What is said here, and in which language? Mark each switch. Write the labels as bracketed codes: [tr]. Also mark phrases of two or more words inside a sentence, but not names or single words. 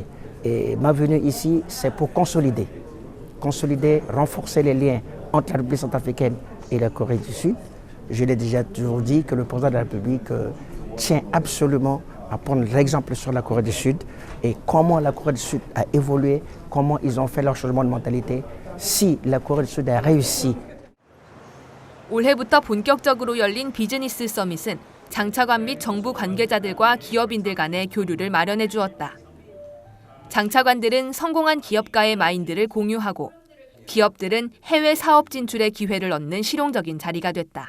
[fr] Et ma venue ici, c'est pour consolider, renforcer les liens entre la République centrafricaine et la Corée du Sud. Je l'ai déjà toujours dit que le président de la République tient absolument à prendre l'exemple sur la Corée du Sud et comment la Corée du Sud a évolué, comment ils ont fait leur changement de mentalité. Si la Corée du Sud a réussi. [ko] 올해부터 본격적으로 열린 비즈니스 서밋은 장차관 및 정부 관계자들과 기업인들 간의 교류를 마련해 주었다. 장차관들은 성공한 기업가의 마인드를 공유하고 기업들은 해외 사업 진출의 기회를 얻는 실용적인 자리가 됐다.